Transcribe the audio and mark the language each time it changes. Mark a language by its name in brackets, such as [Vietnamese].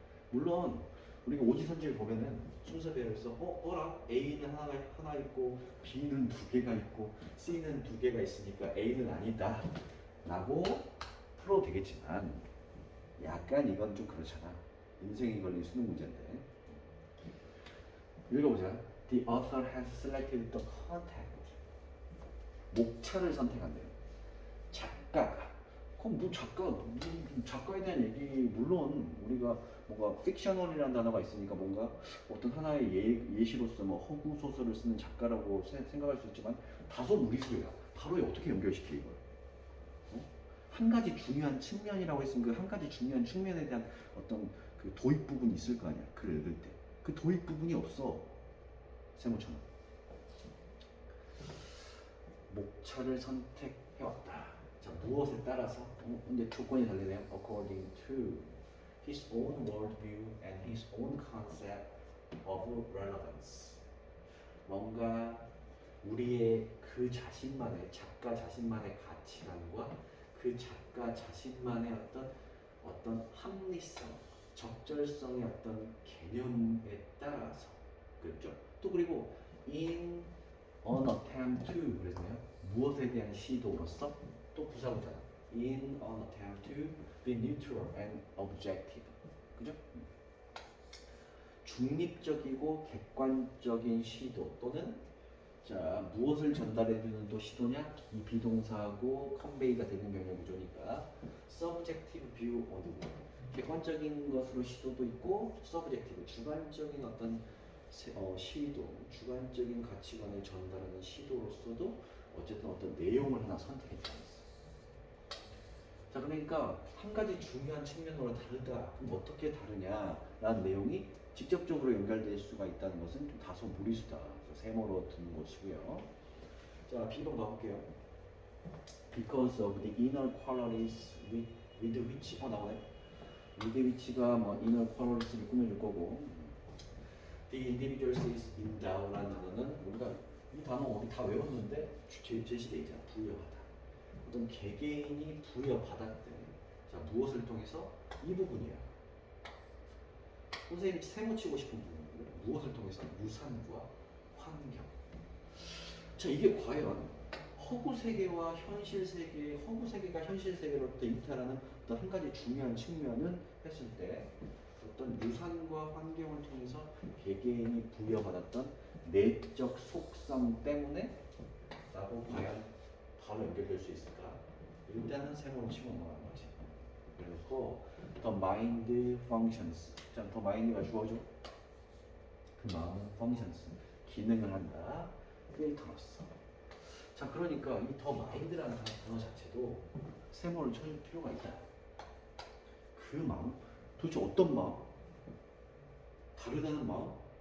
[Korean] 물론 우리가 오지선지를 보면은 순서 배열에서 A는 하나 있고 B는 두 개가 있고 C는 두 개가 있으니까 A는 아니다 라고 풀어도 되겠지만 약간 이건 좀 그렇잖아. 인생이 걸린 수능 문제인데. 읽어보자. [English] The author has selected the content. [Korean] 목차를 선택한대요. 작가가. 그럼 작가에 대한 얘기, 물론 우리가 뭔가 픽셔널이라는 단어가 있으니까 뭔가 어떤 하나의 예시로서 뭐 허구 소설을 쓰는 작가라고 생각할 수 있지만 다소 무리수야. 바로 어떻게 연결시켜 이걸? 한 가지 중요한 측면이라고 했으면 그 한 가지 중요한 측면에 대한 어떤 그 도입 부분이 있을 거 아니야. 글을 읽을 때. 그 도입 부분이 없어. 세모처럼. 목차를 선택해왔다. 자, 무엇에 따라서? 근데 조건이 달리네요. [English] According to his own worldview and his own concept of relevance. [Korean] 뭔가 우리의 그 자신만의 작가 자신만의 가치관과 그 작가 자신만의 어떤 합리성, 적절성의 어떤 개념에 따라서 그렇죠. 또 그리고 [English] in an attempt to [Korean] 그래서요. 무엇에 대한 시도로서 또 부사구잖아. [English] in an attempt to be neutral and objective. [Korean] 그죠? 중립적이고 객관적인 시도 또는 자 무엇을 전달해주는 또 시도냐? 이 비동사하고 컨베이가 되는 경우의 구조니까 [English] subjective view of the world. [Korean] 객관적인 것으로 시도도 있고 subjective 주관적인 어떤 시도, 주관적인 가치관을 전달하는 시도로서도 어쨌든 어떤 내용을 하나 선택했다는 거죠. 자 그러니까 한 가지 중요한 측면으로 다르다. 그럼 어떻게 다르냐라는 내용이 직접적으로 연결될 수가 있다는 것은 좀 다소 무리수다. 그래서 세모로 두는 것이고요. 자 B번 가볼게요. [English] Because of the inner qualities with which [Korean] 나오네. with which가 뭐 inner qualities를 꾸며줄 거고 [English] the individual is endow [Korean] 라는 단어는 우리가 이 단어 우리 다 외웠는데 제시돼 있잖아. 부여하다. 어떤 개개인이 부여받았대. 자 무엇을 통해서? 이 부분이야. 선생님이 세모 치고 싶은 부분이고요. 무엇을 통해서? 유산과 환경. 자 이게 과연 허구 세계와 현실 세계, 허구 세계가 현실 세계로부터 이탈하는 어떤 한 가지 중요한 측면은 했을 때 어떤 유산과 환경을 통해서 개개인이 부여받았던 내적 속성 때문에 라고 과연 바로 연결될 수 있을까? 일단은 세모를 치고 넘어가는 거지. [English] 그래놓고 the mind functions. [Korean] 자, the mind가 주어져. 그 마음은 functions. 기능을 한다. 필터로서. 자, 그러니까 이 the mind라는 단어 자체도 세모를 쳐줄 필요가 있다. 그 마음? 도대체 어떤 마음? 다르다는 마음?